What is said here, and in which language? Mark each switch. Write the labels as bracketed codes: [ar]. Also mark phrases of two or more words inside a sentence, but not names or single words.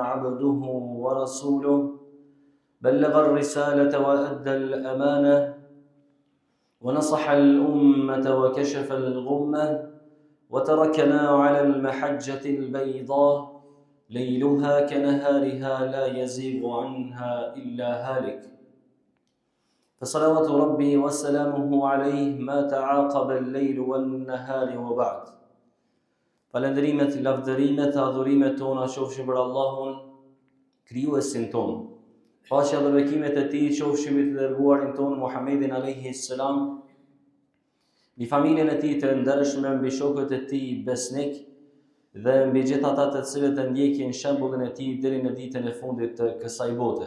[ar] عبده ورسوله بلغ الرسالة وأدى الأمانة ونصح الأمة وكشف الغمة وتركنا على المحجة البيضاء ليلها كنهارها لا يزيغ عنها إلا هالك فصلوات ربي وسلامه عليه ما تعاقب الليل والنهار وبعد. [sq] Falendrimet, lavdërimet, adhurimet tona qofshin për Allahun, krijuesin ton. Paqja dhe bekimet e tij qofshin mbi të dërguarin ton Muhammedin [ar] عليه السلام, [sq] mbi familjen e tij të ndershme, mbi shokët e tij besnik dhe mbi gjithë ata të cilët e ndjekin shembullin e tij deri në ditën e fundit të kësaj bote.